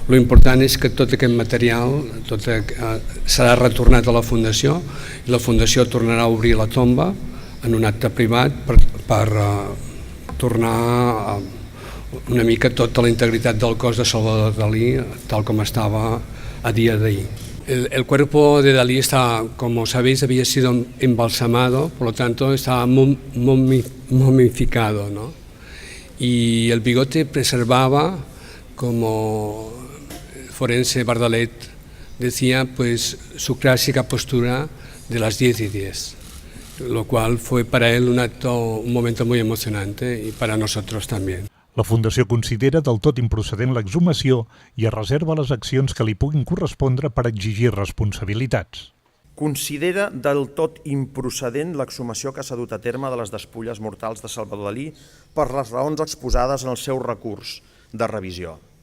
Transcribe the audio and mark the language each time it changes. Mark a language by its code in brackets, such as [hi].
[ca] L'important és que tot aquest material serà retornat a la Fundació i la Fundació tornarà a obrir la tomba en un acte privat per tornar una mica tota la integritat del cos de Salvador Dalí tal com estaba a día de ahí. [es] El cuerpo de Dalí está, como sabéis, había sido embalsamado, por lo tanto estaba momificado, ¿no? Y el bigote preservaba, como el forense Bardalet decía, pues su clásica postura de las 10:10, lo cual fue para él un momento muy emocionante y para nosotros también. [ca] La Fundació considera del tot improcedent l'exhumació i es reserva les accions que li puguin correspondre per exigir responsabilitats. Considera del tot improcedent l'exhumació que s'ha dut a terme de les despulles mortals de Salvador Dalí per les raons exposades en el seu recurs de revisió.